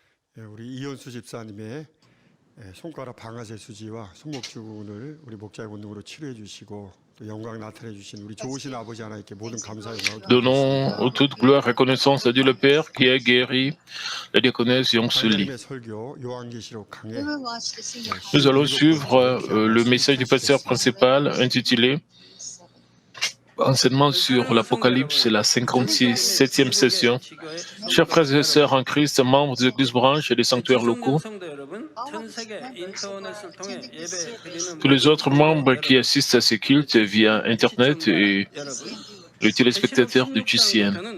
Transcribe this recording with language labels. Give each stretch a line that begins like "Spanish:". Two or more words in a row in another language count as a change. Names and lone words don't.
Korean: 우리 이현수 집사님의 손가락 방아쇠 수지와 손목주근을 우리 목자의 권능으로 치료해 주시고 또 영광 나타내 주신 우리 좋으신 아버지 하나님께 모든 감사 영광을
French: Donnons toute gloire et reconnaissance à Dieu le Père qui a guéri la diaconesse Yongsuli.
Korean: 하나님의 설교 요한계시록 강해.
French: Nous allons suivre le message du pasteur principal intitulé Enseignement sur l'Apocalypse, la 57e session. Chers frères et sœurs en Christ, membres des églises branches et des sanctuaires locaux, tous les autres membres qui assistent à ces cultes via Internet et les téléspectateurs de GCN.